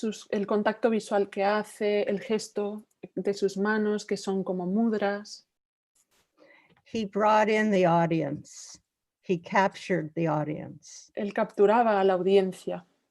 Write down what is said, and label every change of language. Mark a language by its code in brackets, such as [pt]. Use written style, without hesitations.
[es] El contacto visual que hace, el gesto de sus manos que son como mudras. [en] He brought in the audience. He captured the audience. [es] Él capturaba a la audiencia.